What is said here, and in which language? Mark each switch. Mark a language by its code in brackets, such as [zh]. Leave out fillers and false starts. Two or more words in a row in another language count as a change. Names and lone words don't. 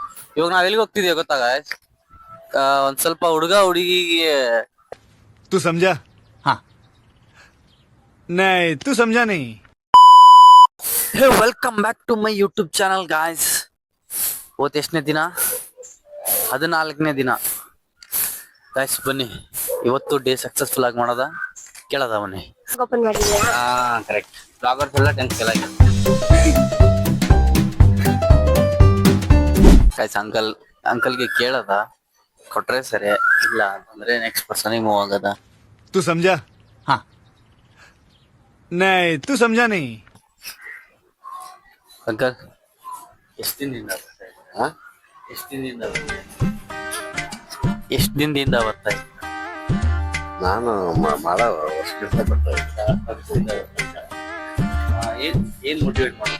[kn] ಇವಾಗ ನಾವ್ ಎಲ್ಲಿಗೆ ಹೋಗ್ತಿದೀವಿ ಗೊತ್ತಾ guys? ಒಂದ್ ಸ್ವಲ್ಪ ಹುಡುಗ ಹುಡುಗಿಗೆ [hi] तू समझा? हाँ। नहीं, तू समझा नहीं। [en] welcome back to my YouTube channel guys. [kn] ಇವತ್ತು ಎಷ್ಟನೇ ದಿನ? 14ನೇ ದಿನ ಗಾಯ್ಸ್. ಬನ್ನಿ ಇವತ್ತು [en] day successful [kn] ಆಗಿ ಮಾಡೋದ ಕೇಳದ ಬನ್ನಿ. ಓಪನ್ ಮಾಡಿದ್ಯಾ? ಹಾ ಕರೆಕ್ಟ್. ಬ್ಲಾಗರ್ಸ್ ಎಲ್ಲ 10th ಫೇಲ್ ಆಗಿದೆ ಗಾಯ್ಸ್. ಅಂಕಲ್ಗೆ ಕೇಳದ, ಕೊಟ್ರೆ ಸರಿ, ಇಲ್ಲ ಅಂತಂದ್ರೆ ನೆಕ್ಸ್ಟ್ ಪರ್ಸನಿಗೆ ಮೂವ್ ಆಗದ. [hi] तू समझा? हाँ। नहीं, तू समझा नहीं। [kn] ಅಂಕಲ್ ಎಷ್ಟು ದಿನದಿಂದ ಬರ್ತಾ ಇದ್ದ? ನಾನು ಬಹಳ ವರ್ಷದಿಂದ ಬರ್ತಾ ಇದ್ದೆ. ಏನ್ ಮೋಟಿವೇಟ್ ಮಾಡುತ್ತೆ?